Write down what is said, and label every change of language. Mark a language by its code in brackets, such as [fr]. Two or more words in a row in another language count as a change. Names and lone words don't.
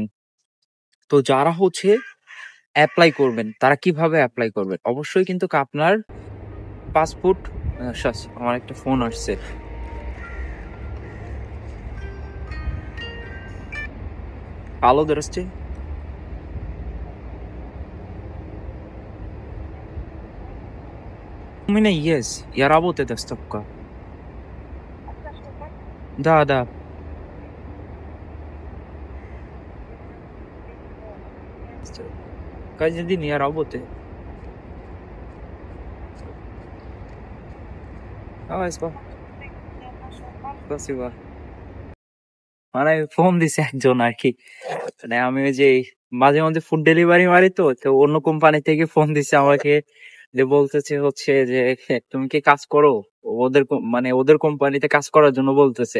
[bn] তো যারা হচ্ছে অ্যাপ্লাই করবেন তারা কিভাবে অ্যাপ্লাই করবেন, অবশ্যই কিন্তু আপনার পাসপোর্ট। আমার একটা ফোন আসছে। আলো ধরছে। [ru] У меня есть. Я работаю доставка. Да. Каждый день я работаю. Давай, спасибо. [bn] মানে ফোন দিছে একজন আর কি। মানে আমি ওই যে মাঝে মাঝে [en] food delivery [bn] মারি, তো তো অন্য কোম্পানি থেকে ফোন দিছে আমাকে, যে বলতেছে হচ্ছে যে তুমি কি কাজ করো, মানে ওদের কোম্পানিতে কাজ করার জন্য বলতেছে।